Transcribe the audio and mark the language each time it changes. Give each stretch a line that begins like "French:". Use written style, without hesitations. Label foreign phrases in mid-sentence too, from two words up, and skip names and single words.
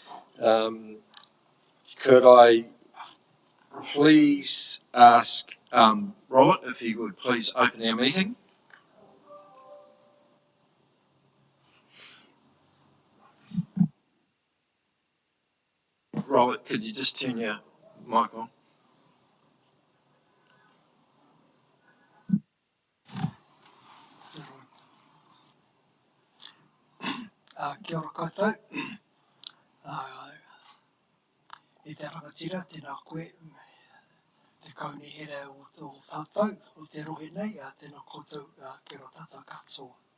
English: Could I please ask Robert if he would please open our meeting? Robert, could you just turn your mic on?
Māori: Kia ora koutou. E te rangatira, tēnā koe, te kauni here o tō tātou, o te rohe nei, tēnā koutou kia ora tātou katoa.